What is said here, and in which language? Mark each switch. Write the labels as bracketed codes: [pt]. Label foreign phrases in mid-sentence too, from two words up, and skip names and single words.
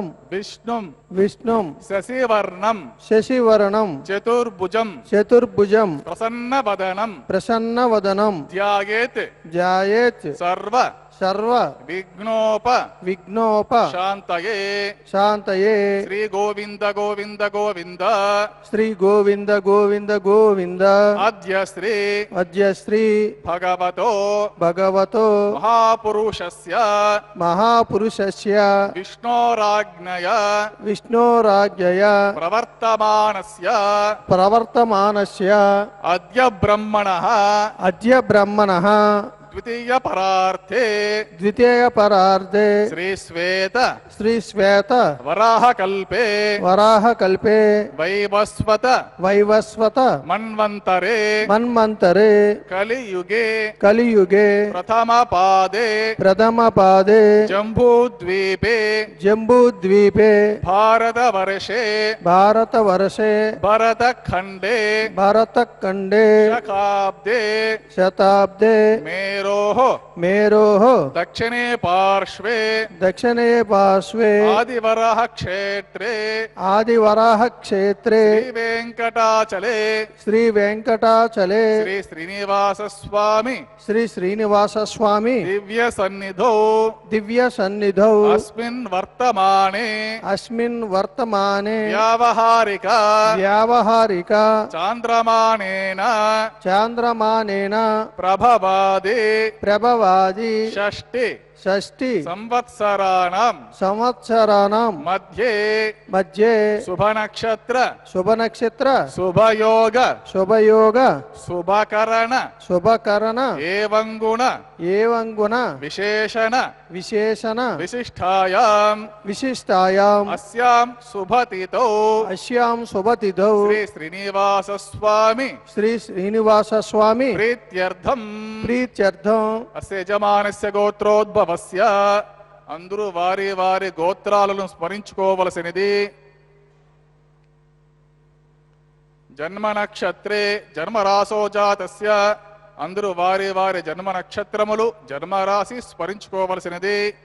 [sa] విష్ణుం विष्णुम శశివర్ణం शशिवर्णम చతుర్భుజం चतुर्भुजम ప్రసన్నవదనం प्रसन्नवदनम ధ్యాయేత్ ध्यायेत् సర్వ सर्व విఘ్నోప विघ्नोप శాంతయే शांतये శ్రీ గోవింద గోవింద గోవింద श्री गोविंद गोविंद गोविंद అద్య శ్రీ अद्य श्री భగవతో भगवतो మహాపురుషస్య महापुरुषस्य విష్ణోరాజ్ఞయ विष्णोराज्ञया ప్రవర్తమానస్య प्रवर्तमानस्य అద్య బ్రహ్మణః अद्य ब्रह्मणः ద్వితీయ పరార్థే द्वितीय परार्धे శ్రీ శ్వేత श्री श्वेत వరాహ కల్పే वराह कल्पे వైవస్వత वैवस्वत మన్వంతరే मन्वन्तरे కలియుగే कलियुगे ప్రథమ పాదే प्रथम पादे జంబూద్వీపే जम्बूद्वीपे భారతవర్షే भारतवर्षे భరతఖండే भारतखण्डे శకాబ్దే शताब्दे మేరోః मेरोः దక్షిణే పార్శ్వే दक्षिणे पार्श्वे ఆదివరః క్షేత్రే आदिवराह क्षेत्रे శ్రీ వెంకటాచలే श्री वेंकटाचले శ్రీ శ్రీనివాస స్వామి श्री श्रीनिवास स्वामी దివ్య సన్నిధౌ दिव्य सन्निधौ అస్మిన్ వర్తమానే अस्मिन् वर्तमाने వ్యావహారిక व्यावहारिक చాంద్రమానేన चान्द्रमानेन ప్రభవాది प्रभवादि షష్ఠి षष्टि సంవత్సరాణం संवत्सराणां మధ్యే मध्ये శుభనక్షత్ర शुभनक्षत्र శుభయోగ शुभयोग శుభకరణ शुभकरण ఏవం గుణ एवं गुण విశేషణ विशेषण విశిష్టాయాం विशिष्टायाम् అస్యాం శుభతిథౌ अस्यां शुभतिथौ శ్రీ శ్రీనివాస స్వామి श्री श्रीनिवास स्वामी ప్రీత్యర్థం प्रीत्यर्थं అస్య యజమానస్య గోత్రోద్భవస్య [te] అందరూ వారి వారి గోత్రాలను స్మరించుకోవలసినది. [sa] జన్మ నక్షత్రే జన్మరాసో జాతస్య [te] అందరూ వారి వారి జన్మ నక్షత్రములు జన్మరాశి స్మరించుకోవలసినది.